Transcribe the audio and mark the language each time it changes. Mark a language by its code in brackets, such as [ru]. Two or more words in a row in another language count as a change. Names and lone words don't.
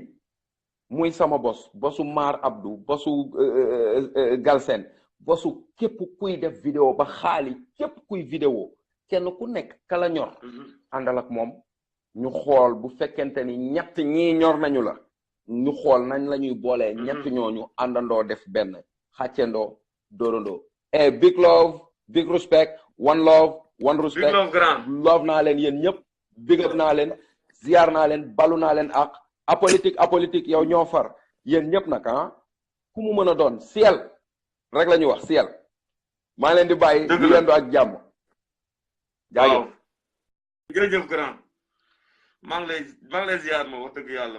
[wo] muy sama bosu Mar Abdou, bosu Galsen, bosu képp kuy def vidéo ba xaali, képp kuy vidéo, kenn ku nekk kala ñor àndal ak moom ñu xool. bu fekkente ni ñett ñii ñor nañu la, ñu xool nañ la ñuy boolee ñett ñooñu àndandoo def benn, xàccendoo dóorandoo. [en] et big love, big respect, one love, one respect. [wo] love naa leen yéen ñëpp, big up naa leen, ziar naa leen, balu naa leen ak apolitique yow ñoo far yéen ñëpp nag ku mu mën a doon ciel rek la ñuy wax ciel. maa leen di bàyyi di yendu ak jàmm. jaajëf. jërëjëf grand. maa ngi lay ziar ma wax dëgg yàlla.